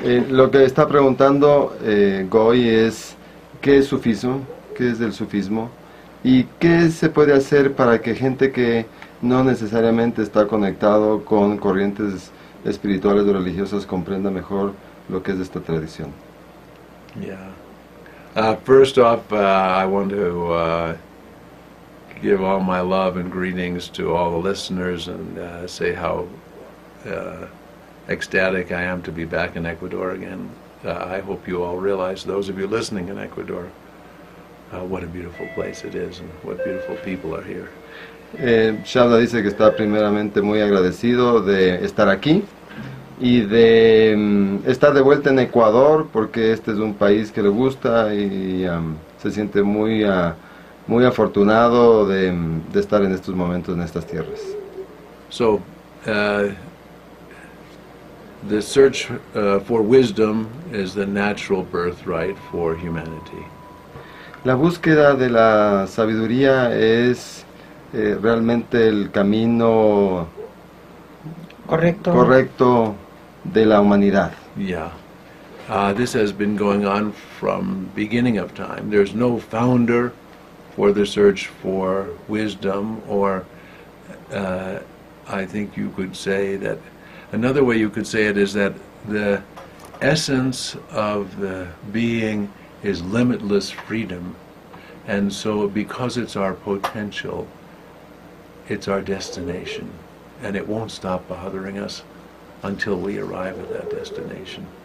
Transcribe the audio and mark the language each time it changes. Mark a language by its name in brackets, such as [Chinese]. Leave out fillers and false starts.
[Spanish] Lo que está preguntando Goy es ¿qué es sufismo? ¿Qué es el sufismo? ¿Y qué se puede hacer para que gente que no necesariamente está conectado con corrientes espirituales o religiosas comprenda mejor lo que es esta tradición? [English] First off, I want to give all my love and greetings to all the listeners and say how ecstatic I am to be back in Ecuador again. I hope you all realize, those of you listening in Ecuador, what a beautiful place it is and what beautiful people are here. [Spanish] Shabda dice que está primeramente muy agradecido de estar aquí y de estar de vuelta en Ecuador, porque este es un país que le gusta y se siente muy afortunado de estar en estos momentos en estas tierras. [English] So, the search for wisdom is the natural birthright for humanity. [Spanish] La búsqueda de la sabiduría es realmente el camino correcto de la humanidad. [English] Yeah. This has been going on from beginning of time. There's no founder for the search for wisdom, or I think you could say that another way you could say it is that the essence of the being is limitless freedom, and so because it's our potential, it's our destination, and it won't stop bothering us until we arrive at that destination.